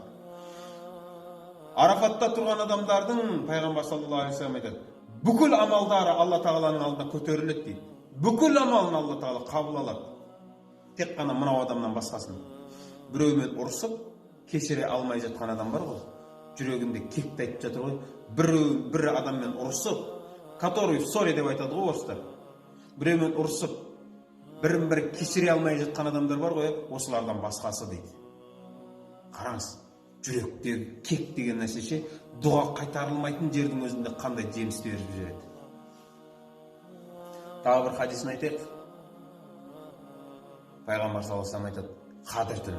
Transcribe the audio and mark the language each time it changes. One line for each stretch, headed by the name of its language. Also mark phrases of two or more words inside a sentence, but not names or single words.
Kazakh: Арафатта тұрған адамдардың пайғамбар
Arabic: صلى الله عليه وسلم
Kazakh: айтады, бүкіл амалдары Алла тағаланың алдына көтеріледі дейді. Бүкіл амалын Алла тағала қабыл алады. Тек қана мынау адамнан басқасын. Біреумен ұрысып, кешіре алмай жатқан адам бар ғой. Жүрегінде кекті айтып жатыр ғой. Бір адаммен ұрысып,
Russian: который в ссоре
Kazakh: деп айтады ғой орыстар. Біреумен ұрысып, бірін-бірі кешіре алмай жатқан адамдар бар ғой, осылардан басқасы дейді. Қараңыз, жүректегі кек деген нәрсеше дұға қайтарылмайтын жердің өзінде қандай жеміс беріп жүреді. Тағы бір хадисін айтайық. Пайғамбар
Arabic: صلى الله عليه وسلم
Kazakh: айтады, Қадір түні.